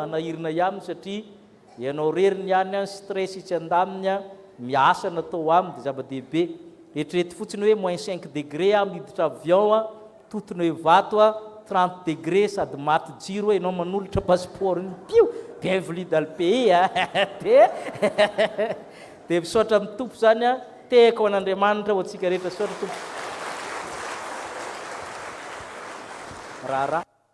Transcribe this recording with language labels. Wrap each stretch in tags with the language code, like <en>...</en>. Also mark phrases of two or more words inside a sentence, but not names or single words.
<mg>manahirina ihany satria ianao reriny ihany a stress itsy andaminy a miasa natao aminy dia zava-dehibe rehetrrehetra fotsiny hoe -5 degré a miditra avion a totony hoe vato a 30 degré sady maty jiro hoe ianao manolotra passeport iny pio</mg> <fr>bienvenue dans le pays</fr> <mg>a dia misaotra amin'ny tompo zany a tehako ho an'Andriamanitra ho antsika rehetra saotra tompo raharaha</mg>